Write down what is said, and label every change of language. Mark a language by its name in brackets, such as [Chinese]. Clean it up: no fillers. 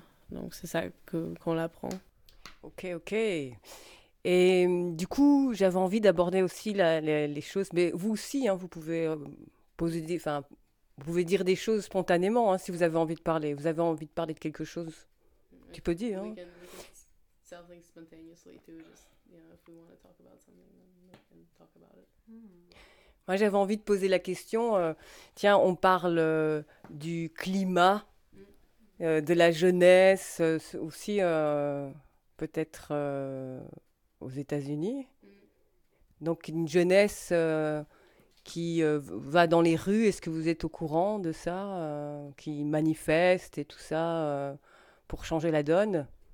[French] Donc c'est ça qu'on apprend. Ok. Et du coup, j'avais envie d'aborder aussi les choses. Mais vous aussi, hein, vous pouvez vous pouvez dire des choses spontanément, hein, si vous avez envie de parler. Vous avez envie de parler de quelque chose, tu peux dire. Hein. [English] We can say something spontaneously too, just, you know, if we want to talk about something, we can talk about it. [French] Moi, j'avais envie de poser la question. Tiens, on parle du climat, de la jeunesse, aussi peut-être. Aux États-Unis. Donc, une jeunesse qui va dans les rues, est-ce que vous êtes au courant de ça, qui manifeste et tout ça pour changer la donne?